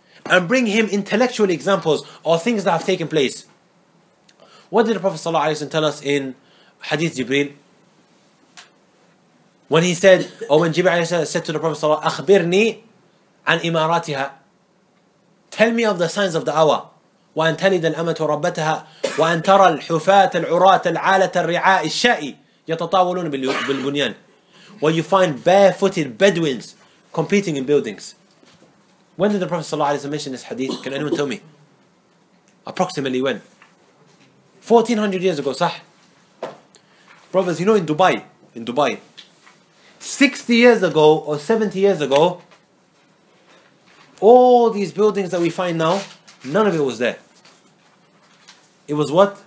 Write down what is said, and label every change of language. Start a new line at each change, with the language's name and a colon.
English: And bring him intellectual examples or things that have taken place. What did the Prophet ﷺ tell us in Hadith Jibreel? When he said, or when Jibreel said to the Prophet ﷺ,
Arabic: أخبرني عن إماراتها.
English: Tell me of the signs of the hour.
Arabic: وأن تلد الأمة ربتها وأن ترى الحفاة العراة العالة الرعاء الشاء يتطاولون بالبنيان.
English: Where you find barefooted Bedouins competing in buildings. When did the Prophet ﷺ mention this hadith? Can anyone tell me? Approximately when? 1400 years ago, sah? Brothers, you know in Dubai, 60 years ago or 70 years ago, all these buildings that we find now, none of it was there. It was what?